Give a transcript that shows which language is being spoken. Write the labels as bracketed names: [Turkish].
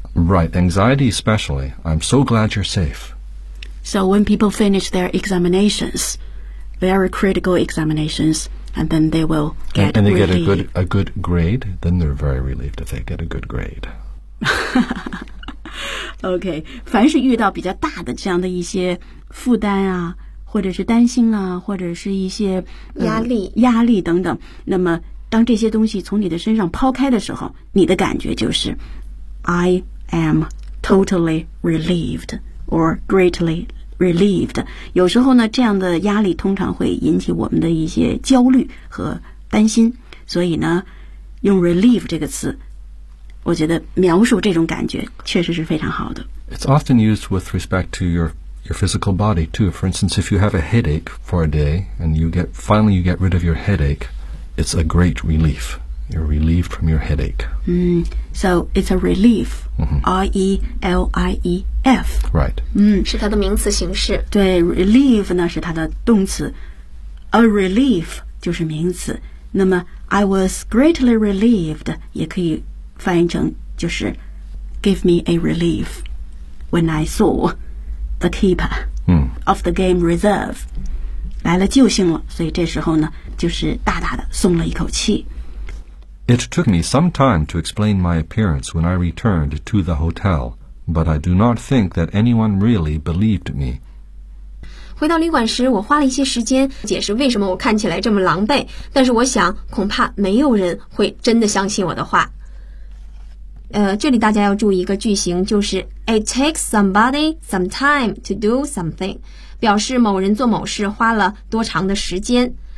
[English] Right, anxiety especially. I'm so glad you're safe. So when people finish their examinations, very critical examinations, and then they will get relieved. And they get a good grade, then they're very relieved if they get a good grade. [Chinese] Okay, 凡是遇到比较大的这样的一些负担啊或者是担心啊或者是一些、压力等等，那么当这些东西从你的身上抛开的时候，你的感觉就是 [English] I am totally relieved or greatly relieved。 [Chinese] 有时候呢，这样的压力通常会引起我们的一些焦虑和担心，所以呢用 relieve 这个词，我觉得描述这种感觉确实是非常好的。 [English] It's often used with respect to your physical body too. For instance, if you have a headache for a day and you finally get rid of your headache, it's a great relief. You're relieved from your headache. So it's a relief. R-E-L-I-E-F. Right. [Chinese] 是它的名词形式。对 ,relief 呢是它的动词。A relief 就是名词。那么 [English] I was greatly relieved [Chinese] 也可以翻译成就是 [English] give me a relief when I saw. The keeper of the game reserve [Chinese] 来了救星了，所以这时候呢，就是大大的松了一口气。 [English] It took me some time to explain my appearance when I returned to the hotel, but I do not think that anyone really believed me. [Chinese] 回到旅馆时，我花了一些时间解释为什么我看起来这么狼狈，但是我想，恐怕没有人会真的相信我的话。这里大家要注意一个句型，就是 [English] It takes somebody some time to do something， [Chinese] 表示某人做某事花了多长的时间。